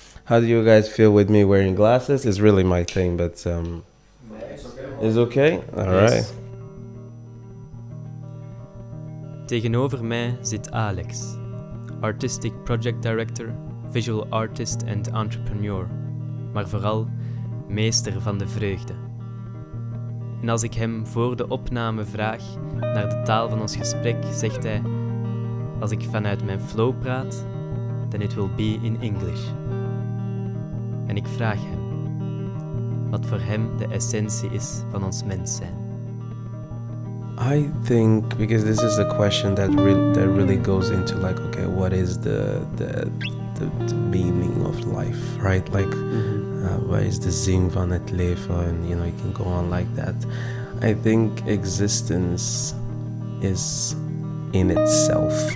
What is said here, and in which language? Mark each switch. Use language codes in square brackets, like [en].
[en] How do you guys feel with me wearing glasses? It's really my thing, but is okay? All right. [nl] Tegenover mij zit Alex, [en] artistic project director, visual artist [nl] en entrepreneur, maar vooral meester van de vreugde. En als ik hem voor de opname vraag naar de taal van ons gesprek, zegt hij: als ik vanuit mijn flow praat, [en] then it will be in English. [nl] En ik vraag hem wat voor hem de essentie is van ons mens zijn. [en] I think because this is a question that really goes into like, okay, what is the meaning of life, right? Like, what is the [nl] zin van het leven? [en] And you can go on like that. I think existence is in itself.